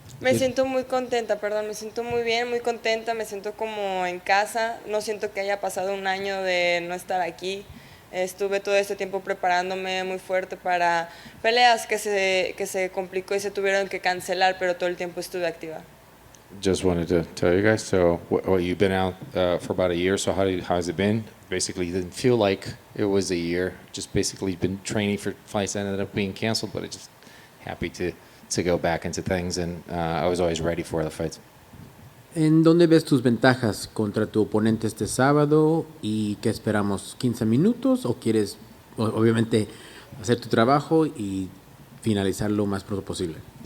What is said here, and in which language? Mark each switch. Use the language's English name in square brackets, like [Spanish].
[Spanish] Me siento muy contenta, me siento muy bien, muy contenta, me siento como en casa. No siento que haya pasado un año de no estar aquí. Estuve todo este tiempo preparándome muy fuerte para peleas que se complicó y se tuvieron que cancelar, pero todo el tiempo estuve activa. [English] Just wanted to tell you guys, so you've been out for about a year, so how's it been? Basically, it didn't feel like it was a year. Just basically been training for fights that ended up being canceled, but I'm just happy to go back into things, and I was always ready for the fights. [Spanish] ¿En dónde ves tus ventajas contra tu oponente este sábado? ¿Y qué esperamos? ¿15 minutos? ¿O quieres, obviamente, hacer tu trabajo y finalizar lo más pronto posible?